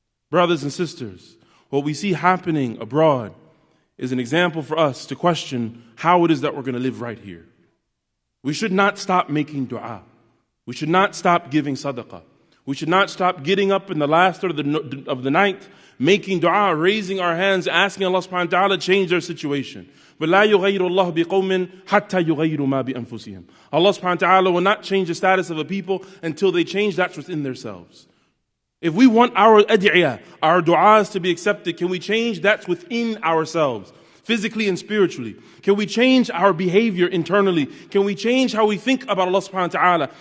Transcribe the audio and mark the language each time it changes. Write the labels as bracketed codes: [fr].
[en] Brothers and sisters, what we see happening abroad is an example for us to question how it is that we're going to live right here. We should not stop making dua. We should not stop giving sadaqah. We should not stop getting up in the last third of the night, making dua, raising our hands, asking Allah subhanahu wa ta'ala to change their situation. [ar] But لا يغير الله بقوم حتى يغيروا ما بأنفسهم. [en] Allah subhanahu wa ta'ala will not change the status of a people until they change that within themselves. If we want our ad'iyah, our du'as to be accepted, can we change that within ourselves, physically and spiritually? Can we change our behavior internally? Can we change how we think about Allah subhanahu wa ta'ala?